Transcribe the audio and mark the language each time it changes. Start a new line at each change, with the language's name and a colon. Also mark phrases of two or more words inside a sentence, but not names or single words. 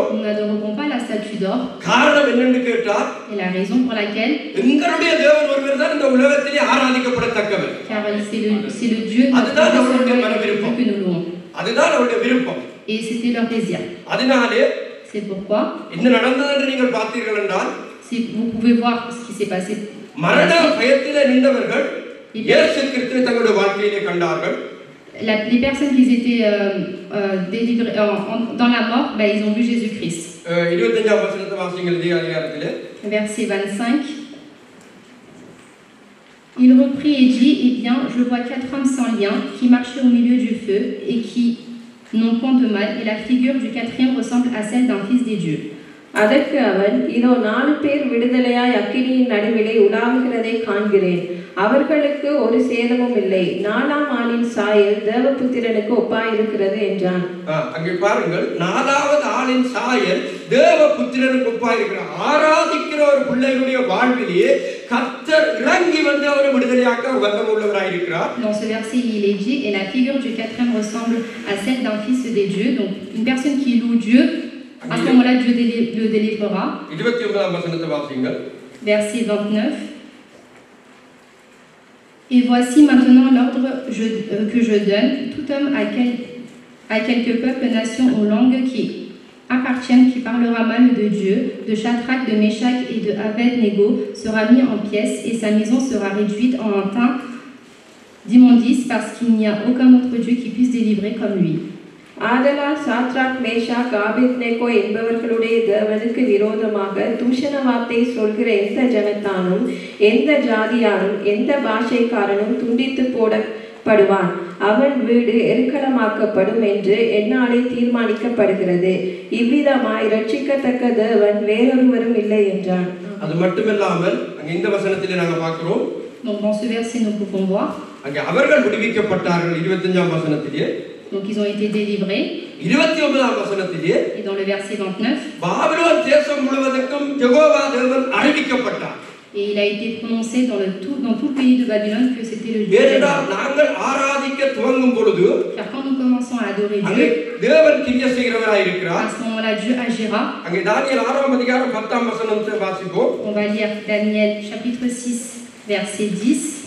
French: nous n'adorerons pas la statue d'or.
Tamil: காரணம் என்னன்னு கேட்டால்,
French: Et la raison pour laquelle,
Tamil: எங்களுடைய தேவன் ஒருவர் தான் இந்த உலகத்திலே ஆராதிக்கப்படத்தக்கவர்.
French: car c'est le Dieu que nous louons.
Tamil: அதுதான் அவருடைய விருப்பம்.
French: Et c'était leur désir.
Tamil: அதனாலே
French: C'est pourquoi,
Tamil: என்ன நடந்தது என்று நீங்கள் பார்த்தீர்கள் என்றால்,
French: Si vous pouvez voir ce qui s'est passé.
Tamil: மரண பயத்திலே நின்றவர்கள் இயேசு கிறிஸ்துவை தங்களுடைய வாழ்க்கையிலே கண்டார்கள்.
French: Les personnes qui étaient délivrées dans la mort, ben, ils ont vu Jésus-Christ.
Tamil: 25ஆம் வசனத்தை வாசிங்கள் இதே அதிகாரத்திலே.
French: Verset 25. Il reprit et dit, eh bien, je vois 4 hommes sans lien qui marchaient au milieu du feu et qui n'ont point de mal, et la figure du 4e ressemble à celle d'un fils des dieux.
Tamil: அதற்கு அவன், இதோ 4 பேர் விடுதலையாய் அக்கினியின் நடுவிலே உலாவுகிறதை காண்கிறேன். அவர்களுக்கு ஒரு சேதமும் இல்லை. 4ஆம் ஆளின் சாயல் தேவபுத்திரனுக்கு ஒப்பாயிருக்கிறது என்றான். அங்கே பாருங்கள், 4வது ஆளின் சாயல் தேவபுத்திரனுக்கு ஒப்பாயிருக்கிறார். ஆராதிக்கிற ஒரு பிள்ளைகளுடைய வாழ்விலேயே கர்த்தர் இறங்கி வந்து அவரை விடுதலையாக்க வல்லமை உள்ளவராயிருக்கிறார்.
French: Dans ce verset, il est dit, et la figure du 4e ressemble à celle d'un fils des dieux. Donc, une personne qui loue Dieu, à ce moment-là, Dieu le délivrera.
Tamil: 29ஆம் வசனத்தை வாசிங்கள்.
French: Verset 29. Et voici maintenant l'ordre que je donne. Tout homme à quelque peuple, nation ou langue qui appartienne, qui parlera mal de Dieu, de Shadrach, de Meshach et de Abed-Nego, sera mis en pièces et sa maison sera réduite en un tas d'immondices parce qu'il n'y a aucun autre Dieu qui puisse délivrer comme lui.
Tamil: ஆதலால் சாத்ராக் மேஷாக் ஆபேத்நேகோ என்பவர்களுடைய தேவனுக்கு விரோதமாக தூஷண வார்த்தை சொல்கிற எந்த ஜனத்தானும் எந்த ஜாதியாரும் எந்த பாஷைக்காரனும் துண்டித்து போடப்படுவான். அவன் வீடு எருக்களமாக்கப்படும் என்று எந்நாளே தீர்மானிக்கப்படுகிறது. இவ்விதமாய் ரட்சிக்கத்தக்க தேவன் வேறொருவரும் இல்லை என்றான். அது மட்டுமில்லாமல் இந்த வசனத்திலே நாங்கள் பார்க்கிறோம்.
French: Donc dans ce verset nous pouvons voir.
Tamil: அங்கே அவர்கள் விடுவிக்கப்பட்டார்கள் 25ஆம் வசனத்திலே.
French: Donc ils ont été délivrés.
Tamil: 29ஆம் வசனத்திலே
French: et dans le verset 29
Tamil: பாபிலோன் தேசம் முழுவதுக்கும் யெகோவா தேவன் அறிவிக்கப்பட்டார்.
French: Et il a été prononcé dans tout le pays de Babylone que c'était le Dieu.
Tamil: ஏனென்றால் நாங்கள் ஆராதிக்க துவங்கும் பொழுது
French: car quand nous commençons à adorer
Tamil: அங்கே
French: Dieu,
Tamil: தேவன் கிரியை செய்கிறவராய் இருக்கிறார்.
French: à ce moment-là Dieu agira.
Tamil: அங்கே தானியேல் 6ஆம் அதிகாரம் 10ஆம் வசனத்தை வாசிப்போம்.
French: On va lire Daniel chapitre 6 verset 10.